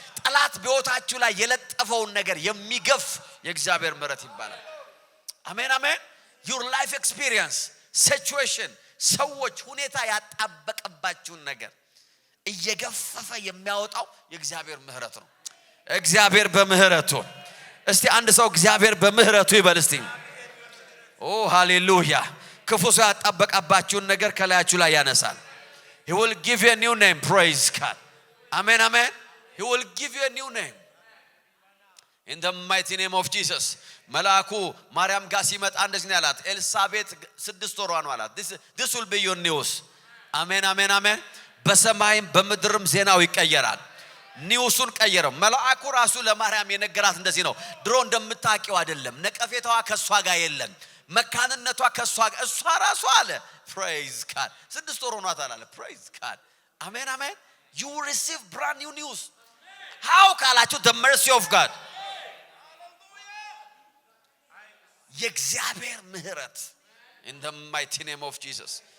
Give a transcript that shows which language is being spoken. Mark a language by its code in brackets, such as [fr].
[am] ጠላት በሕይወታችሁ ላይ የለጠፈውን ነገር የሚገፍ የእግዚአብሔር ምሕረት ይባላል። አሜን አሜን። [en] your life experience situation [am] ሰዎች ሁኔታ ያጣበቀባችሁን ነገር እየገፈፈ የሚያወጣው የእግዚአብሔር ምሕረት ነው። እግዚአብሔር በምህረቱ እስቲ አንድ ሰው እግዚአብሔር በምህረቱ ይበል እስቲ። ኦ ሃሌሉያ። ክፉ ሰው ያጣበቀባችሁን ነገር ከላያችሁ ላይ ያነሳል። [en] he will give you a new name. Praise God. Amen amen. he will give you a new name in the mighty name of Jesus. [am] መልአኩ ማርያም ጋር ሲመጣ እንደዚህ ነው ያላት። ኤልሳቤጥ 6 ወሯ ነው አላት። [en] this will be your news. [am] አሜን አሜን አሜን። በሰማይም በምድርም ዜናው ይቀየራል። ኒውሱን ቀየረው። መልአኩ ራሱ ለማርያም የነገራት እንደዚህ ነው። ድሮ እንደምታውቂው አይደለም። ነቀፌታዋ ከሷ ጋር የለም። መካንነቷ ከሷ ጋር እሷ ራሷ አለ። [en] praise God [am] 6 ወር ሆኗታል አለ። praise God. አሜን አሜን። [en] you will receive brand new news. how [am] ካላችሁ [en] the mercy of God. [am] የእግዚአብሔር ምህረት [en] in the mighty name of Jesus.